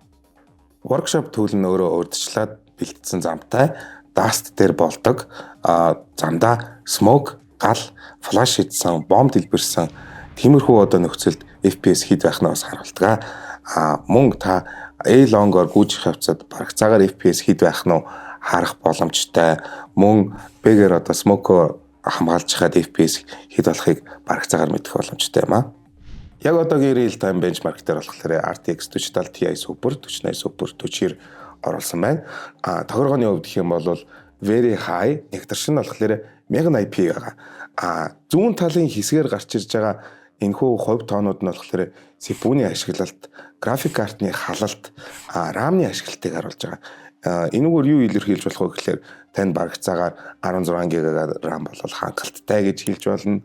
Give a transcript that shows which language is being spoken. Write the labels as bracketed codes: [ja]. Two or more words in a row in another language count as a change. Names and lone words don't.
[en] Workshop tool [mn] нь өөрөө урьдчилаад бэлтгэсэн замтай dust дээр болдог замдаа smoke, гал, flash хийсэн, бомб дэлбэрсэн тиймэрхүү одоо нөхцөлд FPS хэд байх нь бас харуулдаг. Мөн та A-long-оор гүйжих явцад барагцаагаар FPS хэд байх нь харах боломжтой. Мөн B-гээр одоо smoke хамгаалж хаад FPS хэд болохыг барагцаагаар мэдэх боломжтой юм аа. Яг одоогийн [en] real time benchmark [mn] дээр болохоор RTX 4070 Ti Super, 4080 Super, 4090 оруулсан байна. Тохиргооны хувьд гэх юм бол [en] very high [mn] нэгтэршил нь болохоор 1080p байгаа. Зүүн талын хэсгээр гарч ирж байгаа энэхүү хувь тоонууд нь болохоор CPU-ний ашиглалт, график картны халалт, RAM-ны ашиглалтыг харуулж байгаа. Энэгээр юу илэрхийлж болох вэ гэхээр тань барагцаагаар 16 ГБ RAM бол хангалттай гэж хэлж болно.